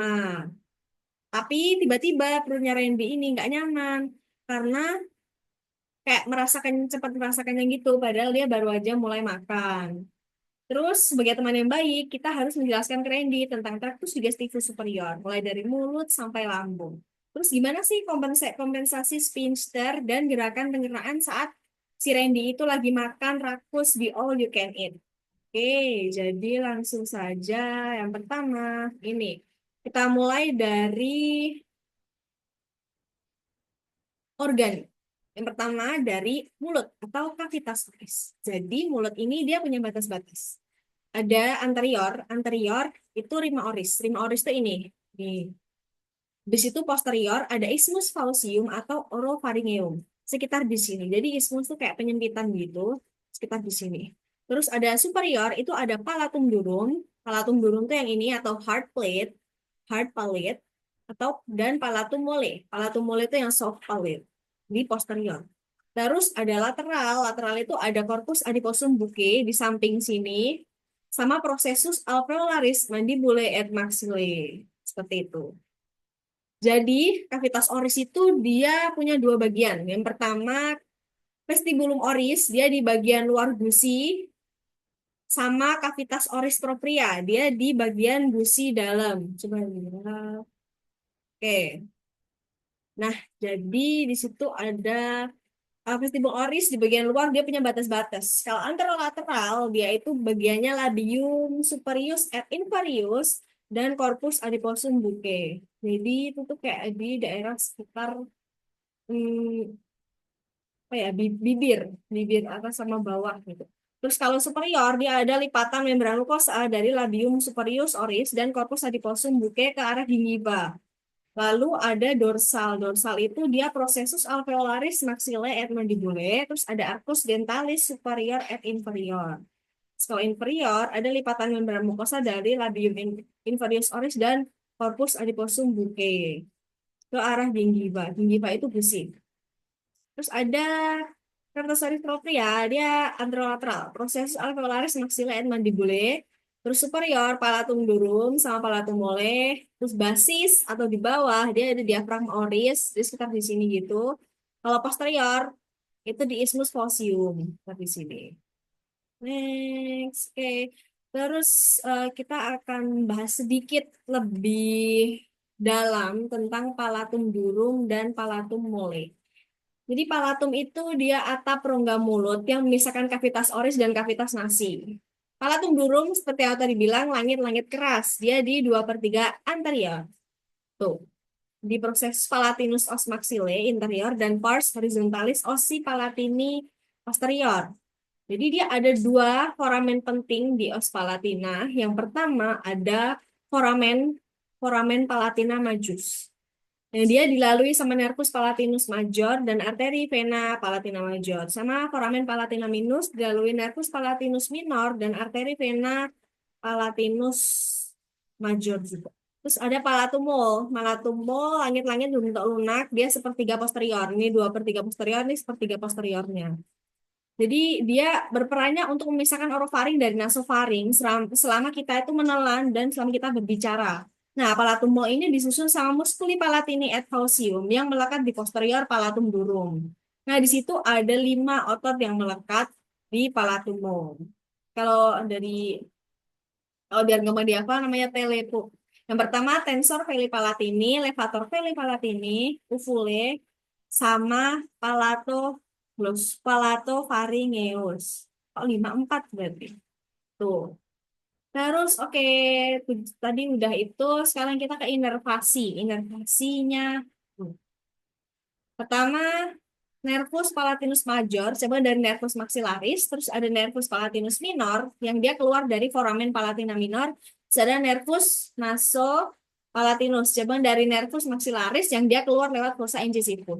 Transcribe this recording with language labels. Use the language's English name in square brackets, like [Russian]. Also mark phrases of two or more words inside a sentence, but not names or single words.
[Indonesian] Tapi tiba-tiba perutnya Randy ini nggak nyaman karena kayak cepat merasakannya gitu, padahal dia baru aja mulai makan. Terus sebagai teman yang baik, kita harus menjelaskan ke Randy tentang [Latin] traktus digestivus superior, [Indonesian] mulai dari mulut sampai lambung. Terus gimana sih kompensasi sphincter dan gerakan pencernaan saat si Randy itu lagi makan rakus di [English] all you can eat? [Indonesian] Oke, jadi langsung saja yang pertama ini. Kita mulai dari organ. Yang pertama dari mulut atau [Latin] kavitas oris. [Indonesian] Jadi mulut ini dia punya batas-batas. Ada anterior, anterior itu [Latin] rima oris. Rima oris [Indonesian] itu ini. Nih. Di situ posterior ada [Latin] isthmus faucium [Indonesian] atau oropharyngeum. Sekitar di sini. Jadi isthmus itu kayak penyempitan gitu. Sekitar di sini. Terus ada superior itu ada [Latin] palatum durum. Palatum durum [Indonesian] itu yang ini atau [English] hard palate [Indonesian] atau dan [Latin] palatum mole. Palatum mole [Indonesian] itu yang [English] soft palate [Indonesian] di posterior. Terus ada lateral. Lateral itu ada [Latin] corpus adiposum bucce [Indonesian] di samping sini sama [Latin] processus alveolaris mandibulae et maxillae. [Indonesian] Seperti itu. Jadi, [Latin] kavitas oris [Indonesian] itu dia punya dua bagian. Yang pertama, [Latin] vestibulum oris, [Indonesian] dia di bagian luar gusi, sama [Latin] kavitas oris propria, [Indonesian] dia di bagian gusi dalam. Coba lihat. Oke. Nah, jadi di situ ada [Latin] vestibul oris [Indonesian] di bagian luar dia punya batas-batas. Kalau anterolateral dia itu bagiannya [Latin] labium superius et inferius [Indonesian] dan [Latin] corpus adiposum bucce. [Indonesian] Jadi itu tuh kayak di daerah sekitar apa ya bibir bibir atas sama bawah gitu. Terus kalau superior dia ada lipatan membran mukosa dari [Latin] labium superius oris [Indonesian] dan [Latin] corpus adiposum bucce [Indonesian] ke arah gingiva. Lalu ada dorsal. Dorsal itu dia [Latin] processus alveolaris maxillae et mandibulae. [Indonesian] Terus ada [Latin] arcus dentalis superior et inferior. [Indonesian] Terus kalau inferior ada lipatan membran mukosa dari [Latin] labium inferius oris [Indonesian] dan [Latin] corpus adiposum bucce [Indonesian] ke arah gingiva. Gingiva itu gusi. Terus ada Kertosaurus propria, dia anterolateral, [Latin] proses alveolaris maxillae et mandibulae, [Indonesian] terus superior [Latin] palatum durum [Indonesian] sama [Latin] palatum mole, [Indonesian] terus basis atau di bawah dia ada [Latin] diafragma oris, [Indonesian] di sekitar di sini gitu. Kalau posterior itu di [Latin] isthmus faucium, [Indonesian] seperti di sini. Next, oke. Terus kita akan bahas sedikit lebih dalam tentang [Latin] palatum durum [Indonesian] dan [Latin] palatum mole. [Indonesian] Jadi palatum itu dia atap rongga mulut yang memisahkan [Latin] kavitas oris [Indonesian] dan [Latin] kavitas nasi. Palatum durum [Indonesian] seperti yang tadi bilang langit-langit keras. Dia di 2/3 anterior. Tuh. Di [Latin] proses palatinus os maxillae interior [Indonesian] dan [Latin] pars horizontalis ossi palatini posterior. [Indonesian] Jadi dia ada dua foramen penting di [Latin] os palatina. [Indonesian] Yang pertama ada [Latin] foramen foramen palatina majus. [Indonesian] Yang dia dilalui sama [Latin] nervus palatinus major [Indonesian] dan arteri [Latin] vena palatina major. [Indonesian] Sama [Latin] foramen palatina minus [Indonesian] dilalui [Latin] nervus palatinus minor [Indonesian] dan arteri [Latin] vena palatinus major [Indonesian] juga. Terus ada palatumol. Palatumol langit-langit berbentuk lunak, dia sepertiga posterior. Ini 2/3 posterior, ini sepertiga posteriornya. Jadi dia berperannya untuk memisahkan orofaring dari nasofaring selama kita itu menelan dan selama kita berbicara. Nah, [Latin] palatum mole [Indonesian] ini disusun sama [Latin] musculi palatini et faucium [Indonesian] yang melekat di posterior [Latin] palatum durum. [Indonesian] Nah, di situ ada 5 otot yang melekat di [Latin] palatum mole. [Indonesian] Kalau dari kalau biar nggak mau dihafal namanya telepo. Yang pertama [Latin] tensor veli palatini, levator veli palatini, [Indonesian] uvule, sama [Latin] palato palato pharyngeus. [Indonesian] Oh, 5/4 berarti. Tuh. Terus oke, tadi udah itu, sekarang kita ke inervasi. Inervasinya. Hmm. Pertama, [Latin] nervus palatinus major, [Indonesian] coba dari [Latin] nervus maxillaris, [Indonesian] terus ada [Latin] nervus palatinus minor, [Indonesian] yang dia keluar dari [Latin] foramen palatina minor, [Indonesian] Terus ada [Latin] nervus nasopalatinus, [Indonesian] cabang dari [Latin] nervus maxillaris [Indonesian] yang dia keluar lewat [Latin] fossa incisivus.